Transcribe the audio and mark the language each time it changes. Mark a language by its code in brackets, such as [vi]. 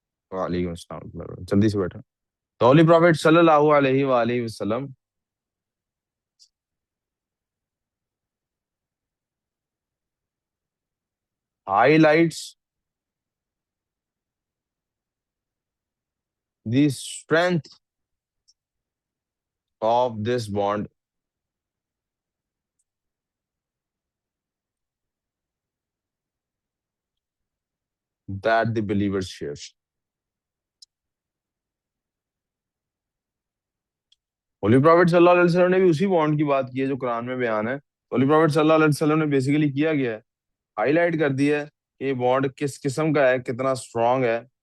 [hi] वालेकुम अस्सलाम, जल्दी से बैठा। तो [en] Holy prophet सल्लल्लाहु अलैहि वालेहि वसल्लम highlights the strength of this bond that the believers share. [hi] Holy prophet सल्लल्लाहु अलैहि वसल्लम ने भी उसी बॉन्ड की बात की है जो कुरान में बयान है। होली प्रॉफिट सल्लल्लाहु अलैहि वसल्लम ने बेसिकली किया गया है, हाईलाइट कर दिया है कि ये बॉन्ड किस किस्म का है, कितना स्ट्रांग है।